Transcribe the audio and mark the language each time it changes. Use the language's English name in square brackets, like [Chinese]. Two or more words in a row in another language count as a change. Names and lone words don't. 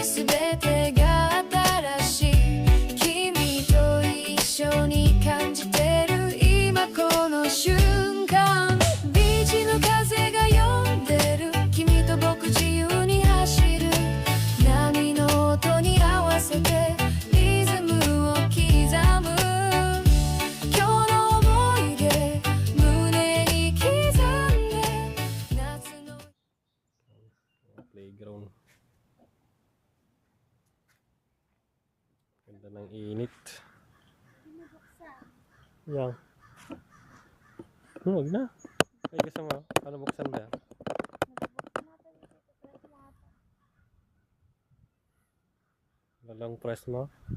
[Japanese] すべてが新しい君と一緒に感じてる今この瞬間ビーチの風が呼んでる君と僕自由に走る波の音に合わせてリズムを刻む今日の思い出胸に刻んで夏の [Filipino] Playground. Ganda ng init. Yan. Huwag na. Ay, gusto mo? Paano buksan ba yan? Walang press mo?